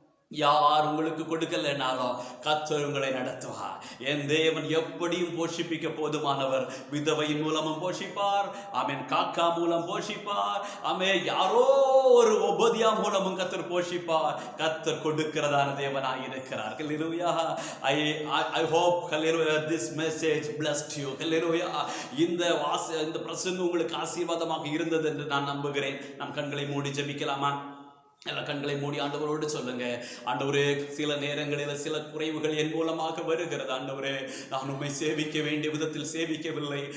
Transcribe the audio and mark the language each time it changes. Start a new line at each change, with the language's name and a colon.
Tamil: யார் உங்களுக்கு கொடுக்கலனாலும் கர்த்தர் உங்களை நடத்துவார். என் தேவன் எப்படியும் போஷிப்பிக்க போதுமானவர். விதவையின் மூலமும் போஷிப்பார், ஆமென். காக்கா மூலம் போஷிப்பார், ஆமென். யாரோ ஒரு உபதியா மூலமும் கர்த்தர் போஷிப்பார். கர்த்தர் கொடுக்கிறதான தேவனாய் இருக்கிறார். ஹல்லேலூயா.
English: I hope, hallelujah, this message blessed you.
Tamil: ஹல்லேலூயா. இந்த பிரசங்கம் உங்களுக்கு ஆசீர்வாதமாக இருந்தது என்று நான் நம்புகிறேன். நம் கண்களை மூடி ஜெபிக்கலாமா? எல்லா கண்களை மூடி ஆண்டவரோடு சொல்லுங்க. ஆண்டவரே, சில நேரங்களில் சில குறைவுகள் என் மூலமாக வருகிறது. ஆண்டவரே, நான் உம்மை சேவிக்க வேண்டிய விதத்தில் சேவிக்கவில்லை.